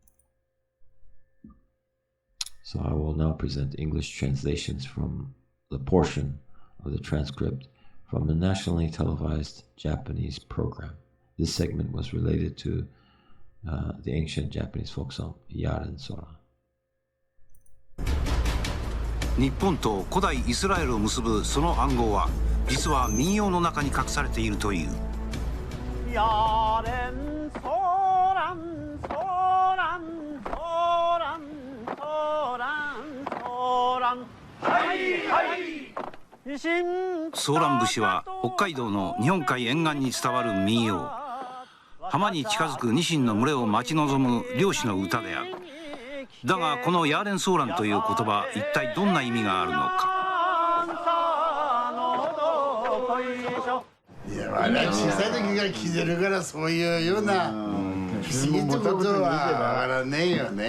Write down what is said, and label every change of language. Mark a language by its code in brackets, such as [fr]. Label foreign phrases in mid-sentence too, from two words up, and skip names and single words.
[en] So I will now present English translations from the portion of the transcript from the nationally televised Japanese program. This segment was related to the ancient Japanese folk song Yaren Soran. [ja] 日本と古代イスラエルを結ぶその暗号は実は民謡の中に隠されているという。ヤーレン ソーラン ソーラン ソーラン ソーラン ソーラン ハイ ハイソーラン節は北海道の日本海沿岸に伝わる民謡。浜に近づくニシンの群れを待ち望む漁師の歌である。だがこのヤーレンソーランという言葉、一体どんな意味があるのか。いや、まだ小さい時から聞いてるからそういうような不思議ってことはわからねえよね。